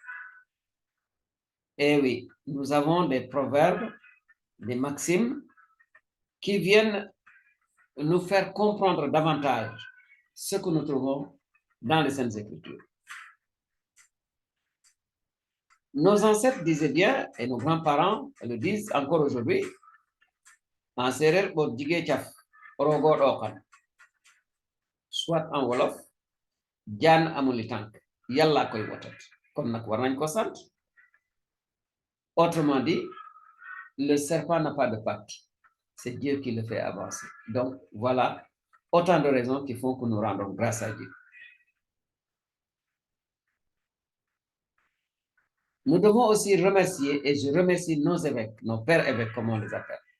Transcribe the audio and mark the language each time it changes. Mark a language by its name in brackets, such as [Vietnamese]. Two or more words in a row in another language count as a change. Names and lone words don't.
[French] Eh oui, nous avons des proverbes, des maximes qui viennent nous faire comprendre davantage ce que nous trouvons dans les Saintes Écritures. Nos ancêtres disaient bien, et nos grands-parents le disent encore aujourd'hui, en séeréer [Serer] bo jigee caf rogo ɗokan, [French] soit en wolof, [Wolof] jaan amuli tànk yàlla koy wotat, kon nag war nañ ko sant. [French] Autrement dit, le serpent n'a pas de pattes, c'est Dieu qui le fait avancer. Donc voilà autant de raisons qui font que nous rendons grâce à Dieu. Nous devons aussi remercier, et je remercie nos évêques, nos pères évêques, comme on les appelle.